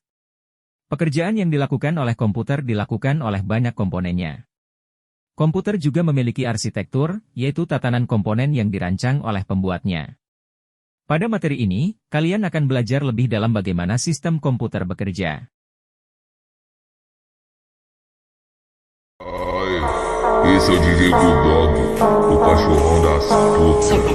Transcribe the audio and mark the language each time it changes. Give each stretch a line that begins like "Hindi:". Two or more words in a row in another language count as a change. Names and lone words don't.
Indonesian: Pekerjaan yang dilakukan oleh komputer dilakukan oleh banyak komponennya. Komputer juga memiliki arsitektur, yaitu tatanan komponen yang dirancang oleh pembuatnya. Pada materi ini, kalian akan belajar lebih dalam bagaimana sistem komputer bekerja.
Portuguese: Esse é o DJ Bulldog, o cachorrão das putas.